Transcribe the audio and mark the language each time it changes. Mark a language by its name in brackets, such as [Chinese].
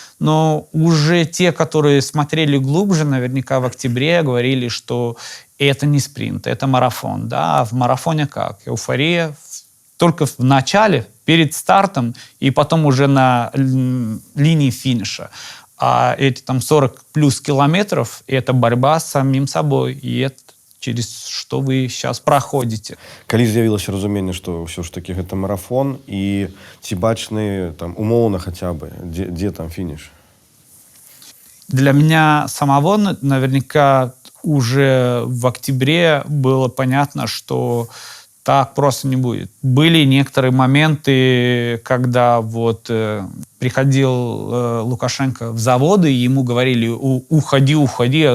[Russian] Но уже те, которые смотрели глубже, наверняка в октябре говорили, что это не спринт, это марафон, да. А в марафоне как? Эйфория только в начале, перед стартом, и потом уже на линии финиша. А эти там 40 плюс километров — это борьба с самим собой, и это через что вы сейчас проходите. [Belarusian] Калі з'явілася разуменне, што ўсё ж таки гэта марафон, і ці бачны там умоўна хаця бы, дзе там фініш? [Russian] Для меня самого наверняка уже в октябре было понятно, что так просто не будет. Были некоторые моменты, когда вот приходил Лукашенко в заводы, и ему говорили: уходи, уходи.